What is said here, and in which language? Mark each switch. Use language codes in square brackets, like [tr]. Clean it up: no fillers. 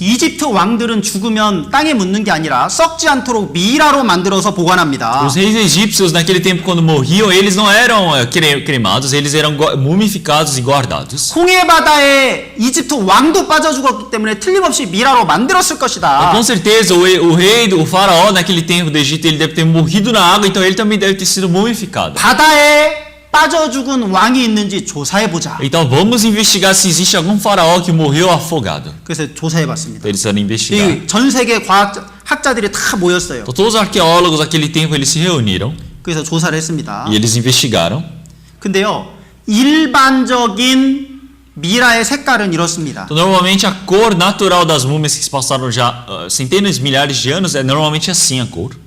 [ko] 이집트 왕들은 죽으면 땅에 묻는 게 아니라 썩지 않도록 미라로 만들어서 보관합니다. [pt] Os reis egípcios, naquele tempo, quando morriam, eles não eram cremados, eles eram mumificados e guardados. [ko] 홍해 바다에 이집트 왕도 빠져 죽었기 때문에 틀림없이 미라로 만들었을 것이다. [pt] Com certeza, o rei, o faraó, naquele tempo do Egito, ele deve ter morrido na água, então ele também deve ter sido mumificado. [ko] 바다에 빠져 죽은 왕이 있는지 조사해 보자. [pt] Então vamos investigar se existe algum faraó que morreu afogado. [ko] 그래서 조사해 봤습니다. [pt] Eles foram investigar. [ko] 이 전 세계 학자들이 다 모였어요. [pt] Então, todos os arqueólogos naquele tempo eles se reuniram [ko] 그래서 조사를 했습니다. [pt] e eles investigaram. [ko] 근데요, 일반적인 미라의 색깔은 이렇습니다. [pt] Então, normalmente a cor natural das múmias que se passaram já centenas, milhares de anos é normalmente assim a cor.